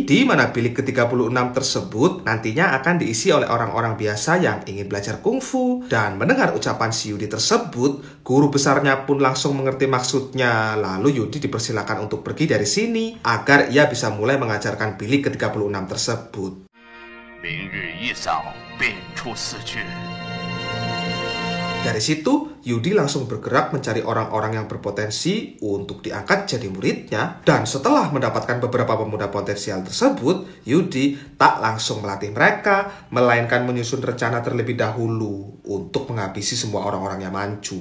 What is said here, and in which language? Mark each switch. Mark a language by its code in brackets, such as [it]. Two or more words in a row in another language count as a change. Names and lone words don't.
[id] Di mana bilik ke-36 tersebut nantinya akan diisi oleh orang-orang biasa yang ingin belajar kungfu. Dan mendengar ucapan si Yudi tersebut, guru besarnya pun langsung mengerti maksudnya. Lalu Yudi dipersilakan untuk pergi dari sini agar ia bisa mulai mengajarkan bilik ke-36 tersebut. [zh] 明日一早便出寺去。 [id] Dari situ, Yudi langsung bergerak mencari orang-orang yang berpotensi untuk diangkat jadi muridnya. Dan setelah mendapatkan beberapa pemuda potensial tersebut, Yudi tak langsung melatih mereka, melainkan menyusun rencana terlebih dahulu untuk menghabisi semua orang-orang yang Manchu.